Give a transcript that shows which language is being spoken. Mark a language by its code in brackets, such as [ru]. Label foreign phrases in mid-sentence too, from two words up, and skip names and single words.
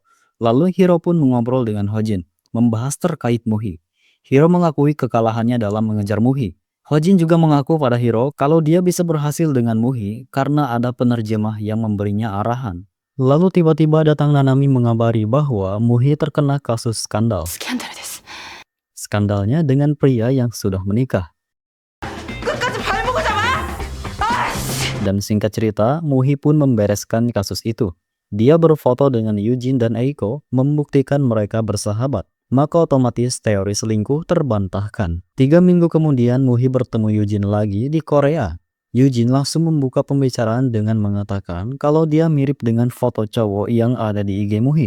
[id] Lalu Hiro pun mengobrol dengan Hojin, membahas terkait Muhi. Hiro mengakui kekalahannya dalam mengejar Muhi. Hojin juga mengaku pada Hiro kalau dia bisa berhasil dengan Muhi karena ada penerjemah yang memberinya arahan. Lalu tiba-tiba datang Nanami mengabari bahwa Muhi terkena kasus skandal. [ko] 스캔들 됐어. [id] Skandalnya dengan pria yang sudah menikah. [ko] 끝까지 발목을 잡아! [id] Dan singkat cerita, Muhi pun membereskan kasus itu. Dia berfoto dengan Yujin dan Eiko, membuktikan mereka bersahabat. Maka otomatis teori selingkuh terbantahkan. 3 minggu kemudian Muhi bertemu Yujin lagi di Korea. Yujin langsung membuka pembicaraan dengan mengatakan kalau dia mirip dengan foto cowok yang ada di IG Muhi.